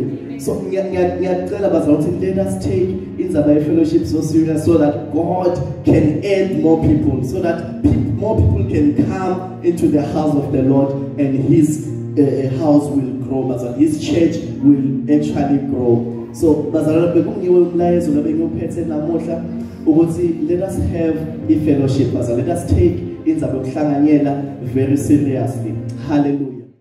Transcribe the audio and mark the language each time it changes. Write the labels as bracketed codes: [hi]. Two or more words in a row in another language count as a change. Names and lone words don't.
[nd] So ngiyacela bazalwane, [en] let us take [nd] indaba ye-fellowship [en] so serious, so that God can add more people, so that more people can come into the house of the Lord, and His house will grow, but His church will actually grow. [nd] So bazalwane, bekungiwe umlayezo labengiwuphethe namuhla ukuthi [en] let us have a fellowship, let us take [nd] indaba yokuhlanganyela [en] very seriously. [nd] Hallelujah.